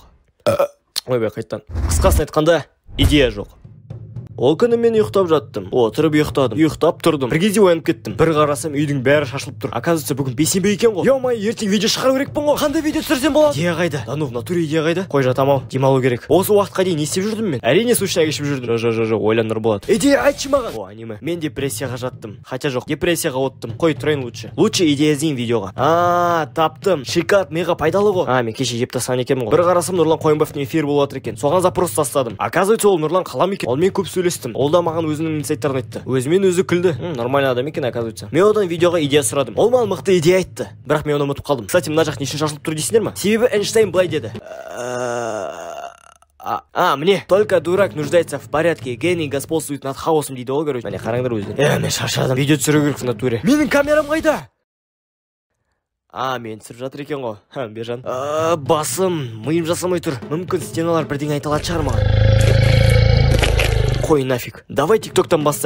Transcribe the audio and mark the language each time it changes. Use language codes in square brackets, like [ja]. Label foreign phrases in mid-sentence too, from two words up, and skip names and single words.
[kk] Ойбай, қайттан. Қысқасын айтқанда, идея жоқ. Ол күні мен ұйықтап жаттым. Отырып ұйықтадым. Ұйықтап тұрдым. Бір кезде оянып кеттім. Бір қарасам үйдің бәрі шашылып тұр. Оказывается, бүгін бейсенбі екен ғой. Ё-май, ертең видео шығару керекпін ғой. Қандай видео түсірсем болады? Идея қайда? [ru] Да ну, в натуре [kk] идея қайда? Қой жатам-ау. Демалу керек. Осы уақытқа дейін не істеп жүрдім мен? Әрине сушняк ішіп жүрдім. Жо, ойланыр болады. Идея айтшы маған. О, аниме. Мен депрессияға жаттым. Хотя жоқ, депрессияға оттым. Қой тұрайын лучше. Лучше идея іздейін видеоға. Таптым. Шикард мега пайдалы ғой. Мен кеше жеп тастаған екенмін ғой. Бір қарасам Нұрлан Қойынбаевтың эфирі болып жатыр екен. Соған запрос тастадым. Оказывается, ол Нұрлан қалам екен. Ол мен көп сөйлестім. Ол да маған өзінің инсайттарын айтты. Өзімен өзі күлді. Нормальный адам екен, оказывается. Мен одан видеоға идея сұрадым. Ол маған мықты идея айтты. Бірақ мен оны ұмытып қалдым. Кстати, мына жақ не үшін шашылып тұр дейсіңдер ма? Себебі Эйнштейн былай деді. [ru] Мне только дурак нуждается в порядке, гений господствует над хаосом [kk] дейді ол, короче. Міне қараңдар өздері. Мен шаршадым. Видео түсіру керек [ru] в натуре. [kk] Менің камерам қайда? Мен түсіріп жатыр екен ғой. Бержан. Басым, миым жасамай тұр. Мүмкін стеналар бірдеңе айта алатын шығар маған. Қой нафиг. Давай тиктоктан бастайын.